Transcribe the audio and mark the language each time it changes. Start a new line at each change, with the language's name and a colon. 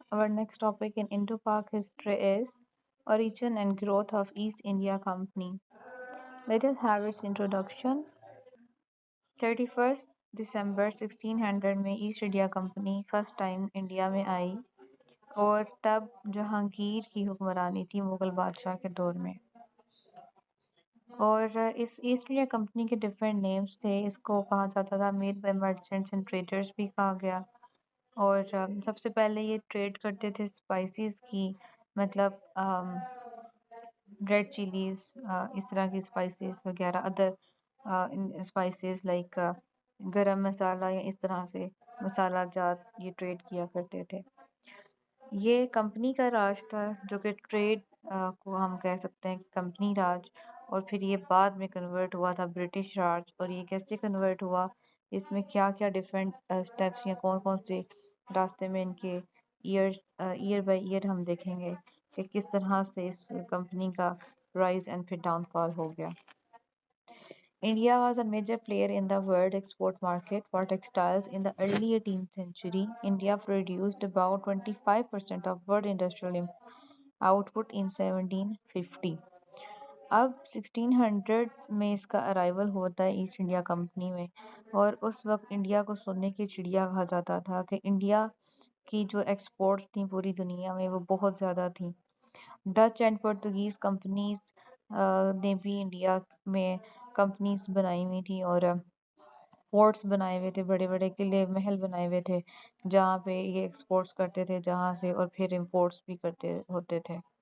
English: Our next topic in Indo-Pak history is origin and growth of East India Company. Let us have its introduction. 31st December 1600
Hindi: में east India company first time India में आई और तब जहांगीर की हुक्मरानी थी मुगल बादशाह के दौर में। और इस ईस्ट इंडिया कंपनी के डिफरेंट नेम्स थे। इसको कहा जाता था
English: made by merchants and traders
Hindi: भी कहा गया। और सबसे पहले ये ट्रेड करते थे स्पाइसेस की, मतलब रेड चिलीज, इस तरह की स्पाइसेस वगैरह,
English: other spices like
Hindi: गरम मसाला या इस तरह से मसाला जात ये ट्रेड किया करते थे। ये कंपनी का राज था जो कि ट्रेड को हम कह सकते हैं कि कंपनी राज। और फिर ये बाद में कन्वर्ट हुआ था ब्रिटिश राज। और ये कैसे कन्वर्ट हुआ, इसमें क्या क्या
English: different steps
Hindi: या कौन कौन से रास्ते में इनके ईयर बाय ईयर हम देखेंगे कि किस तरह से इस कंपनी का राइज एंड फिर डाउनफॉल हो गया।
English: India was a major player in the world export market for textiles in the early 18th century. India produced about 25% of world industrial output in 1750.
Hindi: अब 1600 में इसका अराइवल होता है ईस्ट इंडिया कंपनी में। और उस वक्त इंडिया को सोने की चिड़िया कहा जाता था कि इंडिया की जो एक्सपोर्ट्स थी पूरी दुनिया में वो बहुत ज़्यादा थी। डच एंड पुर्तगीज कंपनीज ने भी इंडिया में कंपनीज बनाई हुई थी और फोर्ट्स बनाए हुए थे, बड़े बड़े किले महल बनाए हुए थे जहाँ पे ये एक्सपोर्ट्स करते थे जहाँ से, और फिर इंपोर्ट्स भी करते होते थे।